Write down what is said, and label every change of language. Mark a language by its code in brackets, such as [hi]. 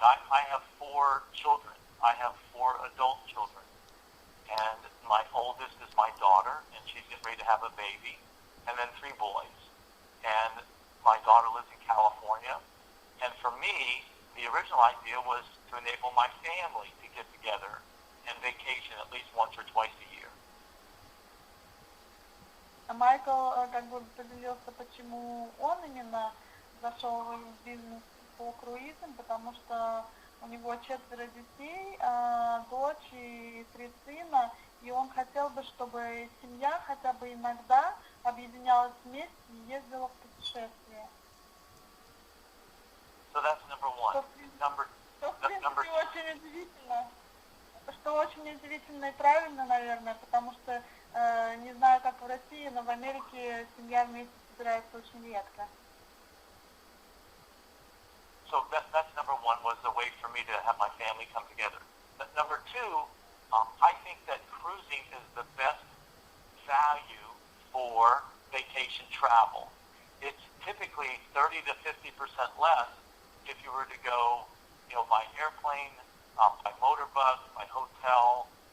[en] I have 4 children. I have 4 adult children, and my oldest is my daughter, and she's getting ready to have a baby, and then 3 boys. And my daughter lives in California, and for me, the original idea was to enable my family to get together and vacation at least once or twice a year. [ru] Майкл как бы поделился, почему он именно зашел в бизнес по круизам, потому что у него 4 детей, дочь и 3 сына, и он хотел бы, чтобы семья хотя бы иногда объединялась вместе и ездила в путешествия. [en] So that's number 1. [ru] Что, в принципе, очень удивительно. Что очень удивительно и правильно, наверное, потому что, не знаю, как в России, но в Америке семья вместе собирается очень редко. [en] So that's number 1, was a way for me to have my family come together. But number 2, I think that cruising is the best value for vacation travel. It's typically 30 to 50% less if you were to go, by airplane, by motor bus, by hotel.